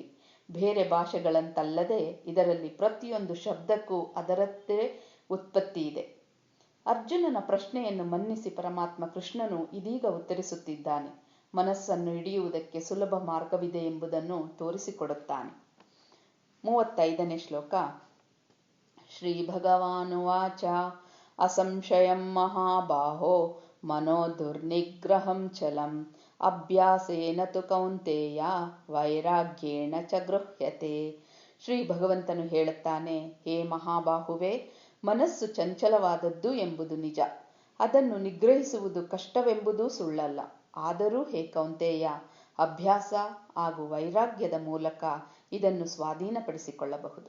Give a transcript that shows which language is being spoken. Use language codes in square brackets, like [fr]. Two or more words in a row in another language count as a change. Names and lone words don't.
[kn] ಬೇರೆ ಭಾಷೆಗಳಂತಲ್ಲದೆ ಇದರಲ್ಲಿ ಪ್ರತಿಯೊಂದು ಶಬ್ದಕ್ಕೂ ಅದರದ್ದೇ ಉತ್ಪತ್ತಿ ಇದೆ. ಅರ್ಜುನನ ಪ್ರಶ್ನೆಯನ್ನು ಮನ್ನಿಸಿ ಪರಮಾತ್ಮ ಕೃಷ್ಣನು ಇದೀಗ ಉತ್ತರಿಸುತ್ತಿದ್ದಾನೆ. ಮನಸ್ಸನ್ನು ಹಿಡಿಯುವುದಕ್ಕೆ ಸುಲಭ ಮಾರ್ಗವಿದೆ ಎಂಬುದನ್ನು ತೋರಿಸಿಕೊಡುತ್ತಾನೆ. 35ನೇ ಶ್ಲೋಕ. [sa] ಶ್ರೀ ಭಗವಾನುವಾಚ ಅಸಂಶಯಂ ಮಹಾಬಾಹೋ ಮನೋ ದುರ್ನಿಗ್ರಹಂ ಚಲಂ ಅಭ್ಯಾಸೇನ ತು ಕೌಂತೇಯ ವೈರಾಗ್ಯೇಣ ಚ ಗೃಹ್ಯತೆ. [kn] ಶ್ರೀ ಭಗವಂತನು ಹೇಳುತ್ತಾನೆ, ಹೇ ಮಹಾಬಾಹುವೆ, ಮನಸ್ಸು ಚಂಚಲವಾದದ್ದು ಎಂಬುದು ನಿಜ. ಅದನ್ನು ನಿಗ್ರಹಿಸುವುದು ಕಷ್ಟವೆಂಬುದೂ ಸುಳ್ಳಲ್ಲ. ಆದರೂ ಹೇ ಕೌಂತೇಯ, ಅಭ್ಯಾಸ ಹಾಗೂ ವೈರಾಗ್ಯದ ಮೂಲಕ ಇದನ್ನು ಸ್ವಾಧೀನಪಡಿಸಿಕೊಳ್ಳಬಹುದು.